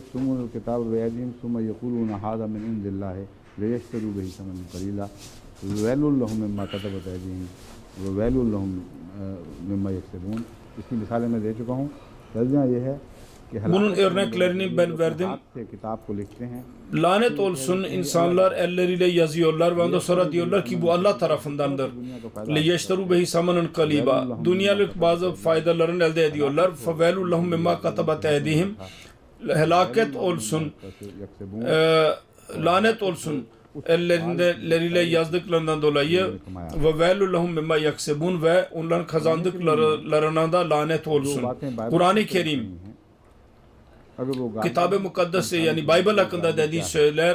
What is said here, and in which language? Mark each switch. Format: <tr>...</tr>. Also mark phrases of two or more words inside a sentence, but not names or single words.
<tr>Bunun örneklerini ben verdim. Lanet olsun insanlar elleriyle yazıyorlar ve ondan sonra diyorlar ki bu Allah tarafındandır.</tr> <ar>لِيَشْتَرُوا بَهِ سَمَنًا قَلِيلًا</ar> <tr>Dünyalık bazı faydalarını elde ediyorlar.</tr> <ar>فَوَيْلٌ لَهُمْ مِمَّا كَتَبَتْ اَيْدِيهِمْ</ar> <tr>Helaket olsun, lanet olsun elleriyle yazdıklarından dolayı ve</tr> <ar>وويل لهم مما يكسبون</ar> <tr>ve onların kazandıklarına da lanet olsun. Kur'an-ı Kerim Kitab-ı Mukaddes yani Bible hakkında dediği söyler.</tr>